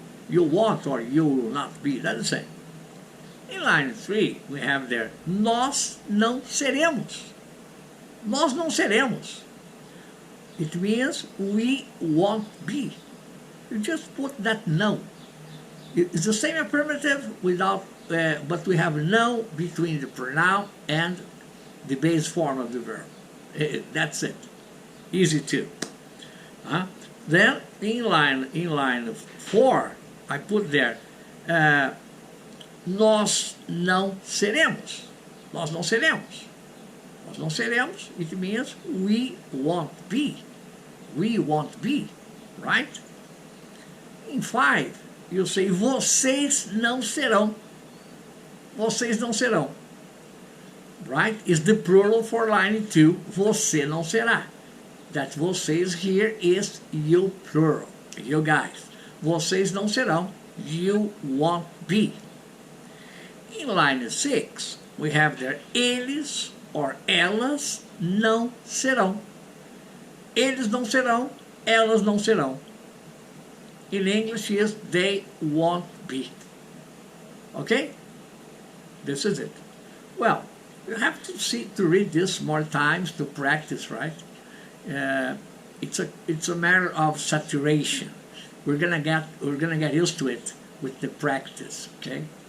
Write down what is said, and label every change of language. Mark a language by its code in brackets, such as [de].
[en] You won't or you will not be, that's the same. In line 3, we have there, [pt] nós não seremos. Nós não seremos. [en] It means we won't be. You just put that no. It's the same affirmative without, but we have no between the pronoun and the base form of the verb. That's it. Easy too. Then in line 4, I put there, [pt] nós não seremos. Nós não seremos. Nós não seremos. [en] It means we won't be. We won't be, right? In 5, you say, [pt] vocês não serão. Vocês não serão. Right? [en] Is the plural for line 2, [pt] você não será. [en] That vocês here is you plural, you guys. [pt] Vocês não serão, [en] you won't be. In line 6, we have there, eles or elas [pt] não serão. Eles não serão, elas não serão. [en] In English is they won't be. Okay? This is it. Well, you have to read this more times to practice, right? It's a matter of saturation. We're gonna get used to it with the practice. Okay?